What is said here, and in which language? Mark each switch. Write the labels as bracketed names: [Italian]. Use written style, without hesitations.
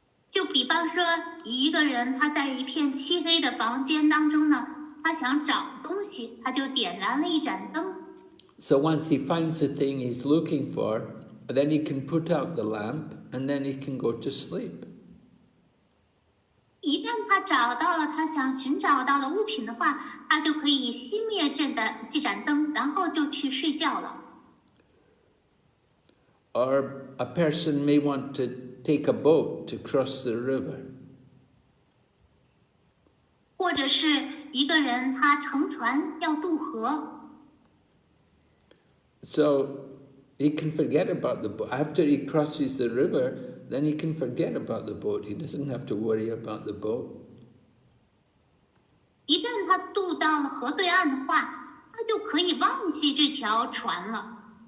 [Chinese] 就比方说，一个人他在一片漆黑的房间当中呢，他想找东西，他就点燃了一盏灯。 [English] So once he finds the thing he's looking for, then he can put out the lamp and then he can go to sleep. [Chinese] 一旦他找到了他想寻找到的物品的话，他就可以熄灭这盏灯，然后就去睡觉了。 [English] Or a person may want to take a boat to cross the river. [Chinese] 或者是一个人他乘船要渡河。 [English] So he can forget about the boat. After he crosses the river, then he can forget about the boat. He doesn't have to worry about the boat. [Chinese] 一旦他渡到了河对岸的话，他就可以忘记这条船了。